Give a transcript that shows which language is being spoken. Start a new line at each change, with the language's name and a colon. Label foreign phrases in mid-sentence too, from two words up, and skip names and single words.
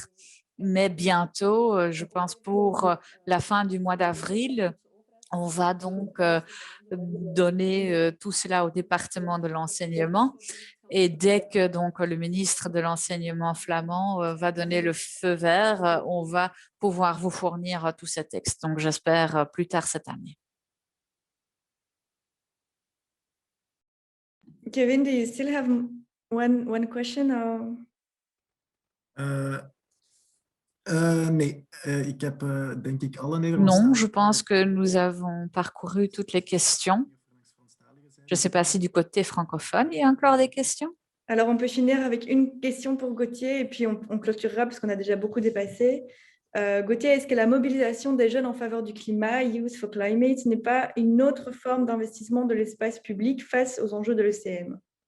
French: Mais bientôt, je pense pour la fin du mois d'avril, on va donc donner tout cela au département de l'enseignement. Et dès que donc, le ministre de l'enseignement flamand va donner le feu vert, on va pouvoir vous fournir tous ces textes. Donc, j'espère plus tard cette année.
English: Kevin, do you still have one question? Or...
Dutch: Nee, ik heb denk ik alle Nederlandse...
French: Non, je pense que nous avons parcouru toutes les questions. Je ne sais pas si du côté francophone, il y a encore des questions. Alors, on peut finir avec une question pour Gauthier et puis on clôturera parce qu'on a déjà beaucoup dépassé. Gauthier, est-ce que la mobilisation des jeunes en faveur du climat, Youth for Climate, n'est pas une autre forme d'investissement de l'espace public face aux enjeux de l'ECM?